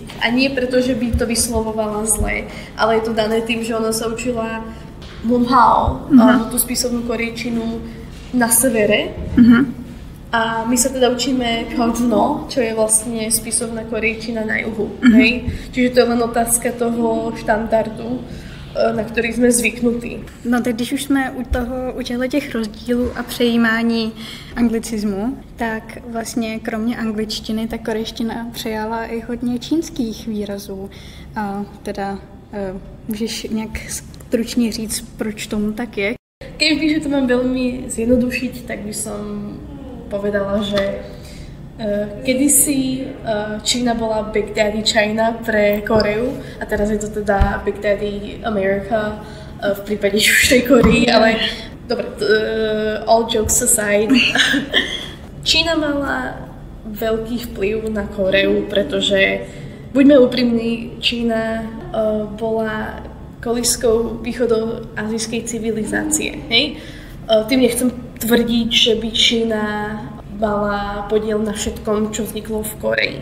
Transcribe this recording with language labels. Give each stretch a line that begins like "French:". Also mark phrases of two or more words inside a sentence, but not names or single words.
Slovak: A nie preto, že by to vyslovovala zle, ale je to dané tým, že ona sa učila Munhao, tú spisovnú korejčinu na severe. A my sa teda učíme Pyeongjuno, čo je vlastne spisovná korejčina na juhu. Hej? Čiže to je len otázka toho štandardu,
Czech: na který jsme zvyknutí. No tak když už jsme u těch rozdílů a přejímání anglicismu, tak vlastně kromě angličtiny ta korejština přejala i hodně čínských výrazů. A teda můžeš nějak stručně říct, proč tomu tak je?
Slovak: Keď to mám veľmi zjednodušiť, tak by som povedala, že kedysi Čína bola
English: Big Daddy China
Slovak: pre Koreu a teraz je to teda
English: Big Daddy America
Slovak: v prípade Južnej Korei, ale dobre,
English: all jokes aside,
Slovak: Čína mala veľký vplyv na Koreu, pretože buďme úprimní, Čína bola kolískou východoazijskej civilizácie. Hej? Tým nechcem tvrdiť, že by Čína mala podiel na všetkom, čo vzniklo v Koreji.